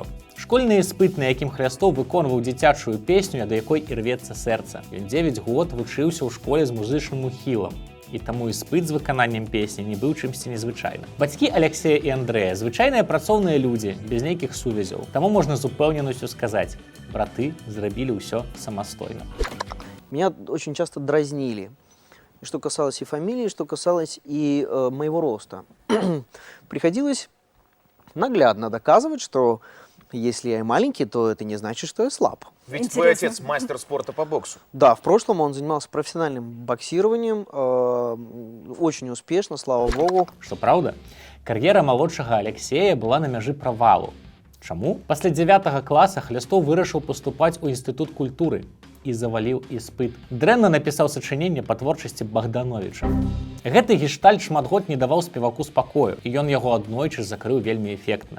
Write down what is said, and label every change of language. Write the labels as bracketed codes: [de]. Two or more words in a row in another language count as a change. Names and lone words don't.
[be] Школьны іспыт, на якім Хлястоў выконваў дзіцячую песню, да якой ірвецца сэрца. Ён 9 год вучыўся ў школе з музычным ухілам. І таму іспыт з выкананнем песні не быў чымсьці незвычайным. Бацькі Алексея і Андрэя звычайныя працоўныя людзі, без нейкіх сувязяў. Таму можна з упэўненасцю сказаць, браты зрабілі ўсё самастойна. [ru] Меня очень часто дразнили, что касалось и фамилии, что касалось и моего роста. Приходилось наглядно доказывать, что если я и маленький, то это не значит, что я слаб. Ведь твой отец мастер спорта по боксу. Да, в прошлом он занимался профессиональным боксированием, очень успешно, слава богу. [be] Што праўда, кар'ера малодшага Алексея была на мяжы правалу. Чаму? Пасля 9 класа Хлястоў вырашыў паступаць у інстытут культуры і заваліў іспыт. Дрэнна напісаў сачыненне па творчасці Богдановича. Гэты гештальт шмат год не даваў спеваку спакою, і ён яго аднойчы закрыў вельмі эфектна.